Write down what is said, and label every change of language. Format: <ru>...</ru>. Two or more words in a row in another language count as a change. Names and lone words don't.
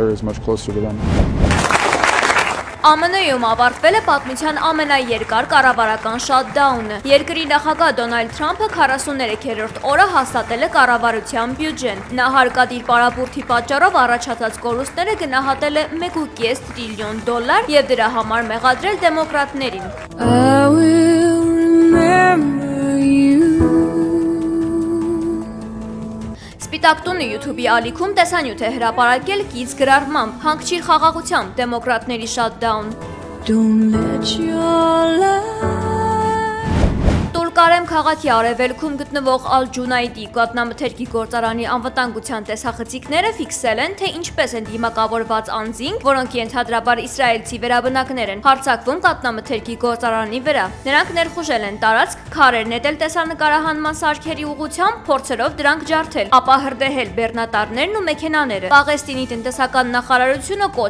<hy>ԱՄՆ-ում ավարտվել է պատմության ամենաերկար կառավարական շատդաունը։ Երկրի նախագահ Դոնալդ Թրամփը 43-րդ օրը հաստատել է կառավարության բյուջեն։ Նա հարկադիր պարապուրդի պատճառով առաջացած կորուստները գնահատել է $1.5 տրիլիոն եւ դրա համար մեղադրել դեմոկրատներին։ Սպիտակ տունը YouTube-ի ալիքում տեսանյութ է հրապարակել կից գրառմամբ՝ հանգչիր խաղաղությամբ, դեմոկրատների շատդաուն։</hy> <en>Don't let your love</en> <hy>Կարեմ քաղաքի արևելքում գտնվող Ալ-Ջունայդի կատնամթերքի գործարանի անվտանգության տեսախցիկները ֆիքսել են, թե ինչպես են դիմակավորված անձինք, որոնք ենթադրաբար իսրայելցի վերաբնակներ են, հարձակվում կատնամթերքի գործարանի վրա։ Նրանք ներխուժել են տարածք, քարեր նետել տեսանկարահանման սարքերի ուղղությամբ, փորձելով դրանք ջարդել, ապա հրդեհել բեռնատարներն ու մեքենաները։ Պաղեստինի տնտեսական նախարարությունը կոչ</hy>